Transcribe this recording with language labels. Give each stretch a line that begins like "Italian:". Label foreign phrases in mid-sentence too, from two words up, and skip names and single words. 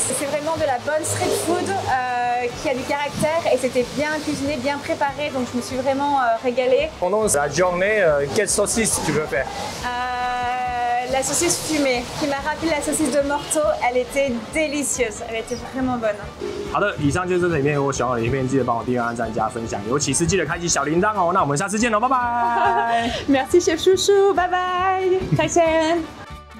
French: C'est vraiment de la bonne
English: street food
French: qui a du caractère et c'était bien cuisiné, bien préparé, donc je me suis vraiment régalée. Pendant la journée, quelle saucisse tu veux faire? La saucisse fumée, qui m'a rappelé la saucisse de Morteau, elle était délicieuse, elle était vraiment bonne.
Chinese: 好的，以上就是这支影片，如果喜欢我的影片，记得帮我订阅、按赞、加分享，尤其是记得开启小铃铛哦。那我们下次见喽，拜拜。
French: Merci chef chouchou,
English: bye bye.
Chinese: 再见。